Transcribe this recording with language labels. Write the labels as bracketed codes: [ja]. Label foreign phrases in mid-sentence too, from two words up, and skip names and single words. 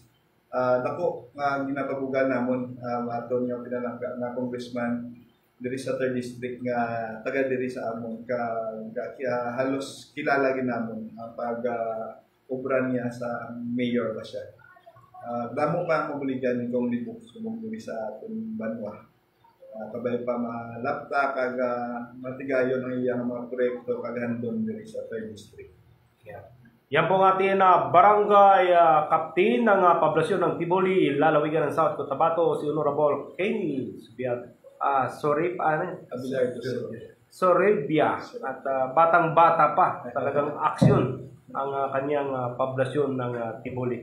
[hil] Dako nga ginapabugan namon aton nga pinalangga nga congressman diri sa 3rd district nga taga diri sa amon halos kilala ginamon ang pag-obra niya sa mayor ba siya. Damo pa ang mobiligan ni Kong Libok sumong diri sa aton banwa. Kabay pa malapta kag matigayon ang iyang mga proyekto kag handon diri sa 3rd district. [tl] Yan po ang ating barangay captain ng poblasyon ng Tiboli, lalawigan ng South Cotabato, si Honorable Kenny Soribia at batang-bata pa, talagang aksyon ang kanyang poblasyon ng Tiboli.